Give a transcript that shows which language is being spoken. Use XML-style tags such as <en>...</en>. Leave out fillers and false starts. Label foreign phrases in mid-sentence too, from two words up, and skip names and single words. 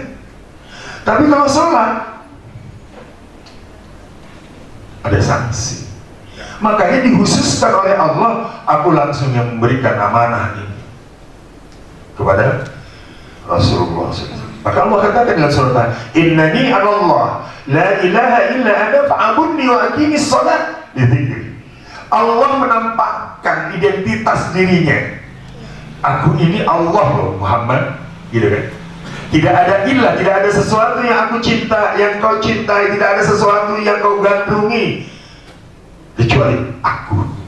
<id>Tapi kalau sholat ada sanksi. Makanya dikhususkan oleh Allah, aku langsung yang memberikan amanah ini kepada Rasulullah SAW. Maka Allah katakan dalam surat</id> <ar>إنني أنا الله لا إله إلا أنا فاعبدني وأقم الصلاة لذكري.</ar> <id>Allah menampakkan identitas dirinya. Aku ini Allah loh Muhammad, gitu kan? Tidak ada ilah, tidak ada sesuatu yang aku cinta, yang kau cintai, tidak ada sesuatu yang kau gandrungi kecuali aku.</id>